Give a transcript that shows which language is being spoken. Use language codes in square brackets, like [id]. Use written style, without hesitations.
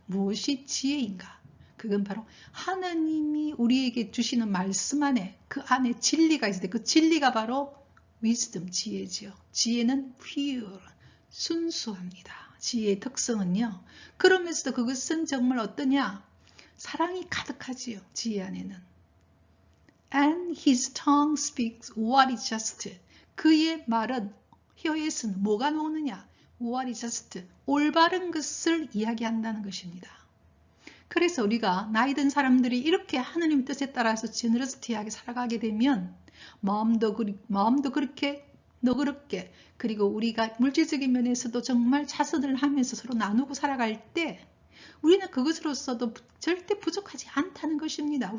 [ko] 무엇이 지혜인가? 그건 바로 하나님이 우리에게 주시는 말씀 안에, 그 안에 진리가 있을 때 그 진리가 바로 wisdom, 지혜죠. 지혜는 pure, 순수합니다. 지혜의 특성은요. 그러면서도 그것은 정말 어떠냐? 사랑이 가득하지요. 지혜 안에는. [en] And his tongue speaks what is just. [ko] 그의 말은, 혀에서는 뭐가 나오느냐? [en] What is just. [ko] 올바른 것을 이야기한다는 것입니다. 그래서 우리가 나이 든 사람들이 이렇게 하느님 뜻에 따라서 제너러스티하게 살아가게 되면 마음도 그렇게 너그럽게, 그리고 우리가 물질적인 면에서도 정말 자선을 하면서 서로 나누고 살아갈 때 우리는 그것으로서도 절대 부족하지 않다는 것입니다.